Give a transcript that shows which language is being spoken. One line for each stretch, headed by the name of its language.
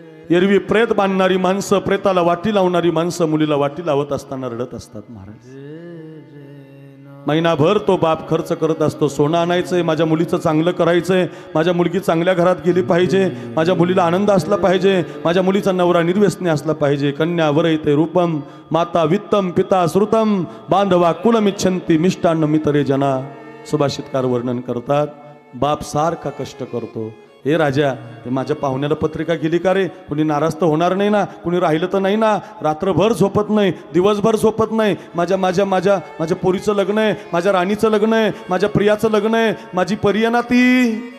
Marathi: एरवी प्रेत बांधणारी माणसं, प्रेताला वाटी लावणारी माणसं मुलीला वाटी लावत असताना रडत असतात. महाराज, महिनाभर तो बाप खर्च करत असतो. सोनं आणायचंय, माझ्या मुलीचं चांगलं करायचंय, माझ्या मुलगी चांगल्या घरात गेली पाहिजे, माझ्या मुलीला आनंद असला पाहिजे, माझ्या मुलीचा नवरा निर्व्यसनी असला पाहिजे.
Sanskrit: कन्या वरैते रूपम माता वित्तम पिता श्रुतम बांधवा कुलमिच्छन्ति मिष्टान्न मितरे जना.
Marathi: सुभाषितकार वर्णन करतात, बाप सारखा कष्ट करतो. हे राजा, ते माझ्या पाहुण्याला पत्रिका गेली का रे? कुणी नाराज तर होणार नाही ना? कुणी राहिलं तर नाही ना? रात्रभर झोपत नाही, दिवसभर झोपत नाही. माझ्या माझ्या माझ्या माझ्या पोरीचं लग्न आहे, माझ्या राणीचं लग्न आहे, माझ्या प्रियाचं लग्न आहे, माझी परी ना ती.